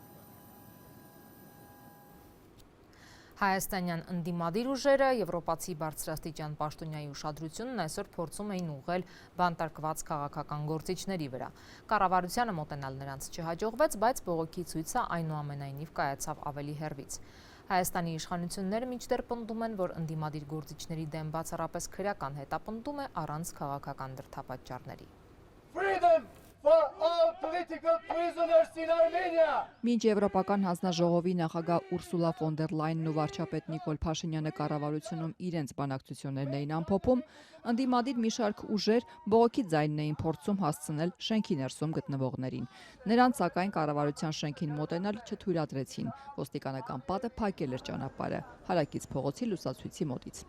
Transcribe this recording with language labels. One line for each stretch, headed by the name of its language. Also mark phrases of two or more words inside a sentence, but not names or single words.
Armenian: Հայաստանյան ընդդիմադիր ուժերը եվրոպացի բարձրաստիճան պաշտոնյայի ուշադրությունն այսօր փորձում էին ուղղել բանտարկված քաղաքական գործիչների վրա։ Կառավարությանը մոտենալ նրանց չհաջողվեց, բայց բողոքի ցույցը այնուամենայնիվ կայացավ ավելի հեռվից։ Հայաստանի իշխանությունները մինչդեռ պնդում են, որ ընդդիմադիր գործիչների դեմ բացառապես քրեական հետապնդում է առանց քաղաքական դրդապատճառների։
English: Freedom for all political prisoners in Armenia!
Armenian: Մինչ Եվրոպական հանձնաժողովի նախագահ Ուրսուլա ֆոն դեր Լայենն ու վարչապետ Նիկոլ Փաշինյանը կառավարությունում իրենց բանակցություններն էին ամփոփում, ընդդիմադիր մի շարք ուժեր բողոքի ձայնն էին փորձում հասցնել շենքի ներսում գտնվողներին։ Նրանց սակայն կառավարության շենքին մոտենալ չթույլատրեցին։ Ոստիկանական պատը փակել էր ճանապարհը հարակից փողոցի լուսացույցի մոտից։